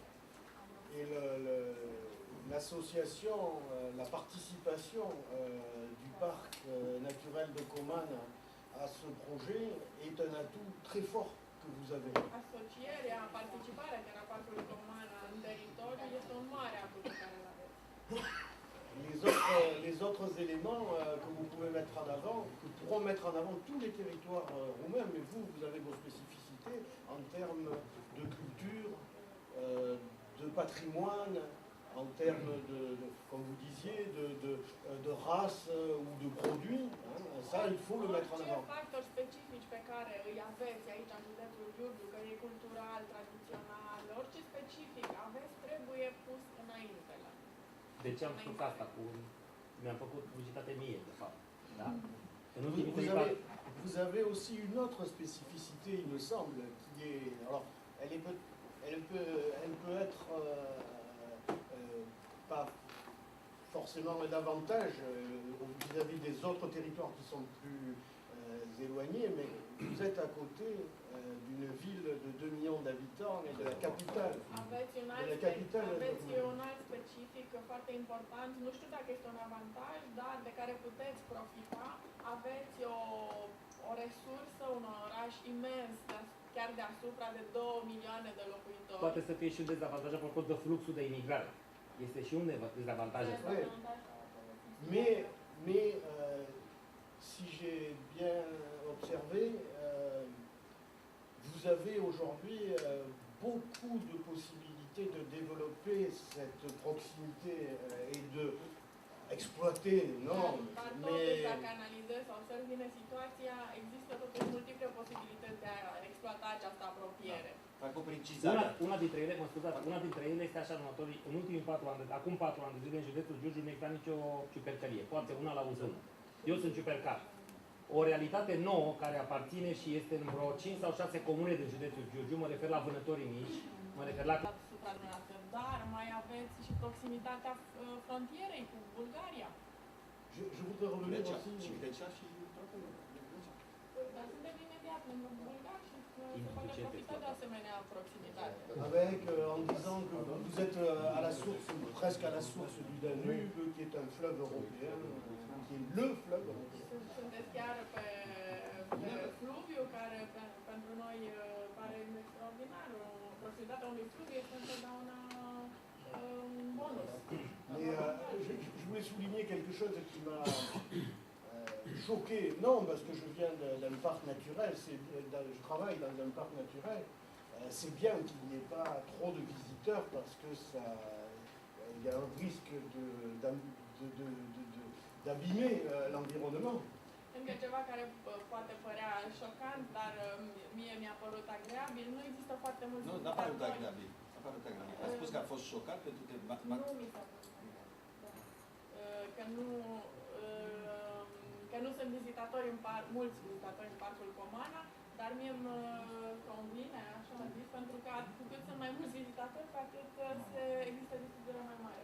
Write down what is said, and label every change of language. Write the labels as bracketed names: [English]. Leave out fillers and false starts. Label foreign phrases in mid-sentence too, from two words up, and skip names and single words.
[French] Et l'association, la participation du parc naturel de Comana à ce projet est un atout très fort que vous avez. [Romanian] Asocierea, participarea chiar a parcului Comana în teritoriu este un mare atu pe care îl aveți. [French] Les autres éléments que vous pouvez mettre en avant, que pourront mettre en avant tous les territoires roumains, mais vous avez vos spécificités en termes de culture, de patrimoine, en termes comme vous disiez, de race ou de produits. Hein. Ça, il faut le mettre en [Romanian] Orice [French] avant. [Romanian] factori specifici pe care îi aveți aici în județul Giurgiu, că e cultural, tradițional, orice specific aveți, trebuie pus înainte. De ce am spus asta? Mi-am făcut publicitate mie, de fapt. Da? În [French] Vous, [Romanian] ultimii [French] vous [Romanian] trei [French] avez, vous avez aussi une autre spécificité, il me semble, qui est. Alors, elle peut être pas forcément un avantage vis-à-vis des autres territoires qui sont plus éloignés, mais vous êtes à côté d'une ville de 2 millions d'habitants et de la capitale. [Romanian] Aveți un [French] De la [Romanian] alt, [French] capitale. [Romanian] aveți un alt specific foarte important, nu știu dacă este un avantaj, dar de care puteți profita. Aveți o resursă, un oraș imens, chiar deasupra de 2 milioane de locuitori. Poate să fie și un dezavantaj apropo de fluxul de imigrare. Este și un dezavantaj. [French] Mais si j'ai bien observé, vous avez aujourd'hui beaucoup de possibilités de développer cette proximité et de exploiter, non, [Romanian] Dar [French] mais [Romanian] totuși, dacă analizez sau observ bine situația, există totuși multiple posibilități de a exploata această apropiere. Fac o precizare. Una dintre ele, mă scuzați, una dintre ele este așa următorii, în ultimii 4 ani, acum 4 ani de zile în județul Giurgiu nu exista nicio ciupercărie, poate una la uzună. Eu sunt ciupercar. O realitate nouă care aparține și este în vreo 5 sau 6 comune din județul Giurgiu, mă refer la vânătorii mici, mă refer la... Dar mai aveți și proximitatea frontierei cu Bulgaria. [French] je voudrais revenir [Romanian] Grecia. [French] aussi. [Romanian] Și Grecia și Grecia. Dar suntem imediat lângă bulgari și se poate profita de asemenea proximitate. [French] Avec, en disant que vous êtes à la source, presque à la source du Danube, qui est un fleuve européen, qui est le fleuve européen. [Romanian] Sunteți chiar pe fluviu, care pentru noi pare extraordinar. Proximitatea unui fluviu este întotdeauna un bonus. [French] Mais je voulais souligner quelque chose qui m'a choqué. Non, parce que je viens d'un parc naturel, je travaille dans un parc naturel. C'est bien qu'il n'y ait pas trop de visiteurs parce que il y a un risque d'abîmer l'environnement. [Romanian] Încă ceva care poate părea șocant, dar mie mi-a părut agreabil. Nu există foarte mulți Nu, n-a părut agreabil. A părut agreabil. A spus că a fost șocat pentru că... Nu mi s-a părut agreabil. Că nu sunt vizitatori mulți vizitatori în parcul Comana, dar mie îmi convine, așa am zis, pentru că cu cât sunt mai mulți vizitatori, cu atât există distribuire mai mare.